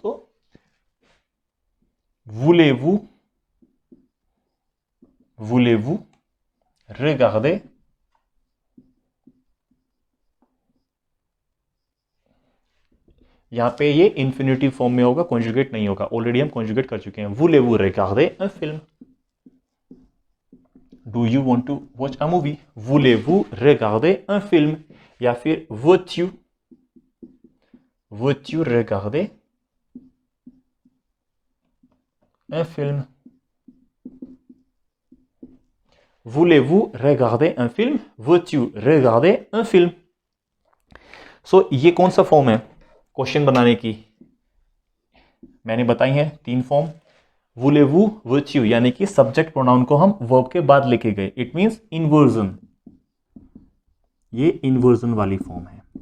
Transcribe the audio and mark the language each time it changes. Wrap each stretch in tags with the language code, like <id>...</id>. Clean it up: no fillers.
<hi>तो</hi> <fr>voulez-vous regarder</fr> <hi>यहां पे ये इंफिनिटिव फॉर्म में होगा, कॉन्जुगेट नहीं होगा, ऑलरेडी हम कॉन्जुगेट कर चुके हैं।</hi> <fr>voulez-vous regarder un film,</fr> <en>do you want to watch a movie,</en> <fr>voulez-vous regarder un film,</fr> <hi>या फिर</hi> <fr>veux-tu regarder un film, voulez-vous regarder un film, veux-tu regarder un film।</fr> <hi>सो ये कौन सा फॉर्म है क्वेश्चन बनाने की, मैंने बताई है 3 फॉर्म।</hi> <fr>voulez-vous, veux-tu</fr> <hi>यानी कि सब्जेक्ट प्रोनाउन को हम वर्ब के बाद लेके गए, इट मींस इन्वर्जन, ये इन्वर्जन वाली फॉर्म है।</hi>